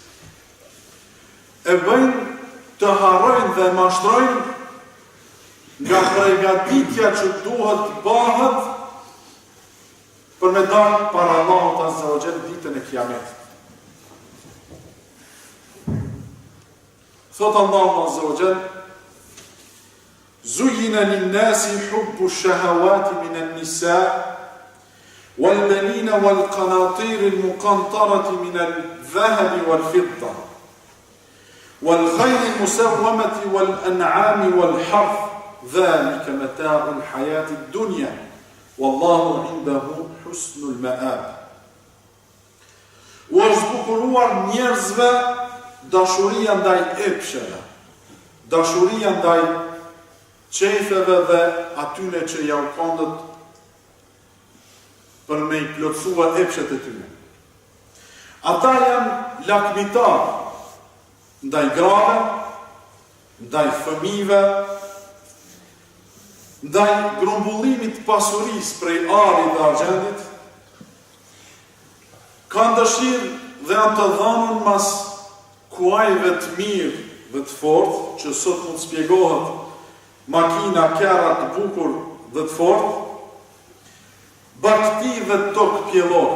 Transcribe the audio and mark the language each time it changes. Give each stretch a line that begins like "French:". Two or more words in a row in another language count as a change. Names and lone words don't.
Albanian: E bëjnë të harrojnë dhe mashtrojnë nga përgatitja që duhet të bëhet për me dalë para Allahut
Arabic: عز وجل
Albanian: ditën e Kiametit. Thot Allahu
Arabic: عز وجل: زين للناس حب الشهوات من النساء والبنين والقناطير المقنطرة من الذهب والفضة والخيل المسومة والأنعام والحرث ذلك متاع الحياة الدنيا والله عنده حسن المآب.
Albanian: وزبكروار njerëzve dashuria ndaj epsheve, dashuria ndaj qefeve dhe atyne që ja u kondët për me I plotësua epshet e tyne. Ata janë lakmitar ndaj grave, ndaj fëmijëve, ndaj grumbullimit pasurisë prej arit dhe argjendit, kanë dëshirë dhe janë të dhanun mas kuajve të mirë dhe të fortë, që sot mund spjegohet makina, kera të bukur dhe të fortë, bakti dhe tokë pjellore.